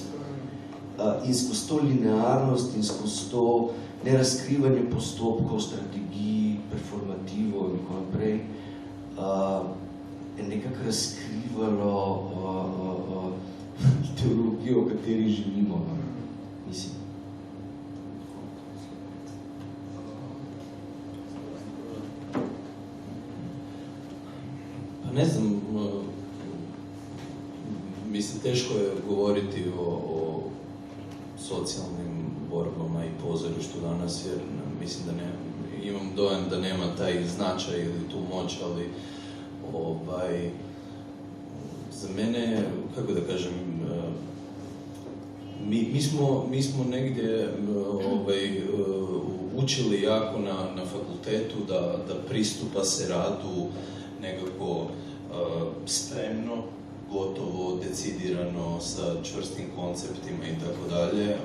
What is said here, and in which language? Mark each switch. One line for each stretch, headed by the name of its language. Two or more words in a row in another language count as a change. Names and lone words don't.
Slovenian: In skozi to linearnost in skozi to nerazkrivanje postopkov, strategij, performativov in tako naprej, je nekako razkrivalo ideologijo, v kateri živimo. Mislim.
Bosnian: Pa ne znam, mislim, teško je govoriti o socijalnim borbama i pozorištu danas, jer mislim da imam dojam da nema taj značaj ili tu moć, ali za mene, kako da kažem, mi smo negdje učili jako na fakultetu da pristupa se radu nekako spremno, gotovo, decidirano, sa čvrstim konceptima i tako dalje.